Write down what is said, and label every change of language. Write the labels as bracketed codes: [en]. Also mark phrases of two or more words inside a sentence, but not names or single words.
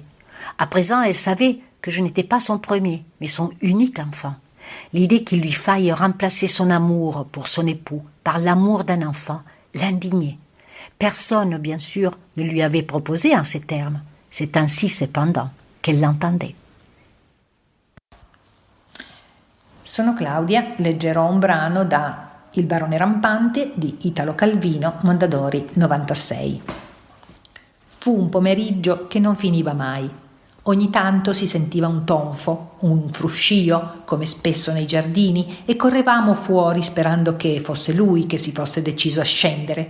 [fr] À présent, elle savait que je n'étais pas son premier, mais son unique enfant. L'idée qu'il lui faille remplacer son amour pour son époux par l'amour d'un enfant l'indignait. Personne, bien sûr, ne lui avait proposé en ces termes. C'est ainsi, cependant, qu'elle l'entendait. [it] Sono Claudia, leggerò un brano da Il barone rampante di Italo Calvino, Mondadori 96. Fu un pomeriggio che non finiva mai. Ogni tanto si sentiva un tonfo, un fruscio, come spesso nei giardini, e correvamo fuori sperando che fosse lui che si fosse deciso a scendere.